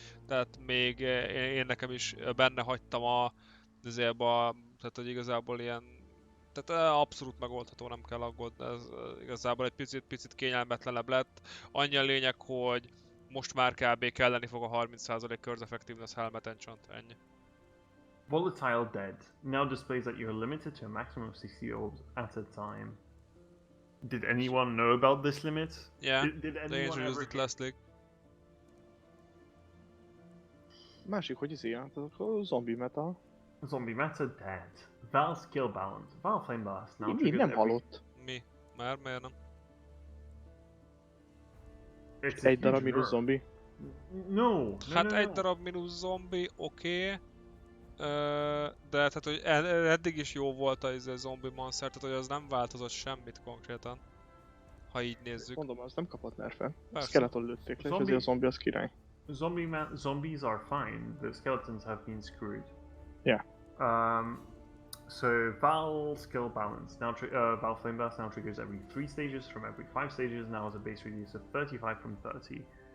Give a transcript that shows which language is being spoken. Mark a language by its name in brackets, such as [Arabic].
[Hungarian] Tehát még én nekem is benne hagytam tehát hogy igazából ilyen, tehát abszolút megoldható, nem kell aggódni, ez igazából egy picit kényelmetlenebb lett. Annyi a lényeg, hogy most már kb. Kelleni fog a 30% [English] curse effectiveness helmet enchant, [Hungarian] ennyi. [English] Volatile Dead now displays that you're limited to a maximum of 60 orbs at a time. Did anyone know about this limit? Yeah, did they introduced it last league. [Hungarian] Másik, hogy hát a zombie meta. [English] Zombie meta dead. Val skill balance. Val flame blast now [Hungarian] Mi nem halott? Mi? Miért nem? Egy darab mínusz zombi? [English] No. [Hungarian] Hát egy darab mínusz zombi, oké. De tehát, hogy eddig is jó volt a zombie monster, tehát hogy az nem változott semmit konkrétan. Ha így nézzük. Mondom, az nem kapott nerfen. Skeleton lőtték le, és azért a zombi az király. [English] Zombies are fine. The skeletons have been screwed. Yeah. So Val skill balance now. Val flame blast now triggers every 3 stages from every 5 stages. Now has a base radius of 35 from 30.